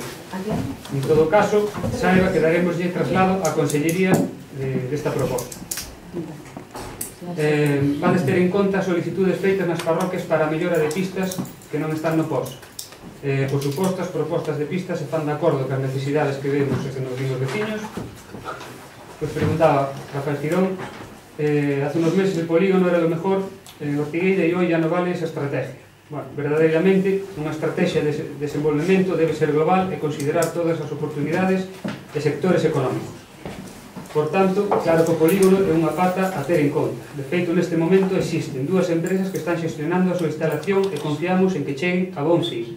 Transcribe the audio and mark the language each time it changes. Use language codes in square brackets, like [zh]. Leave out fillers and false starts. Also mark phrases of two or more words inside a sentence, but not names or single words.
[gl] En todo caso, saiba que daremoslle traslado á Consellería desta proposta. Vades ter en conta solicitudes feitas nas parroquias para a mellora de pistas que non están no POS. Por suposto, as propostas de pistas se fan de acordo cas necesidades que vemos e que nos din os veciños. Pois preguntaba [es] Rafael Tirón, hace unos meses el polígono era lo mejor, Ortigueira e hoy ya no vale esa estrategia. [gl] Bueno, verdadeiramente, unha estrategia de desenvolvemento debe ser global e considerar todas as oportunidades e sectores económicos. Por tanto, claro que o polígono é unha pata a ter en conta. De feito, neste momento existen dúas empresas que están xestionando a súa instalación e confiamos en que cheguen a bon fin.